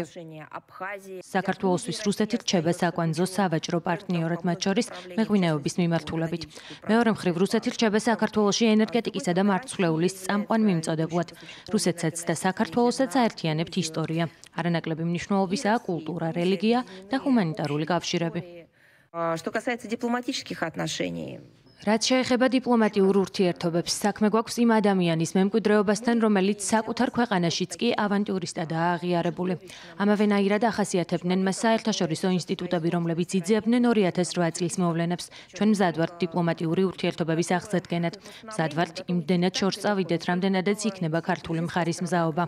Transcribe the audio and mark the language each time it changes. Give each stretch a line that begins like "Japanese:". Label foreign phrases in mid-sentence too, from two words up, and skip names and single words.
Georgian: საქართველოსთვის რუსეთი რჩება საკვანძო სავაჭრო პარტნიორად მათ შორის მეღვინეობის მიმართულებით. მეორე მხრივ რუსეთი რჩება საქართველოში ენერგეტიკისა და მარცვლეულის წამყვან მიმწოდებლად. რუსეთსაც და საქართველოსაც აერთიანებთ ისტორია. არანაკლები მნიშვნელობისაა კულტურა, რელიგია და ჰუმანიტარული კავშირები.
Russian: Что касается дипломатических отношений.
Georgian: რაც შეეხება დიპლომატიურ ურთიერთობებს, საქმე გვაქვს იმ ადამიანის მემკვიდრეობასთან, რომელიც საკუთარ ქვეყანაშიც კი ავანტიურისტადაა აღიარებული. ამავენაირად ახასიათებდნენ მას საერთაშორისო ინსტიტუტები, რომლებიც იძიებდნენ 2008 წლის მოვლენებს. ჩვენ მზად ვართ დიპლომატიური ურთიერთობების აღსადგენად. მზად ვართ იმდენად შორს წავიდეთ, რამდენადაც იქნება ქართული მხარის მზაობა.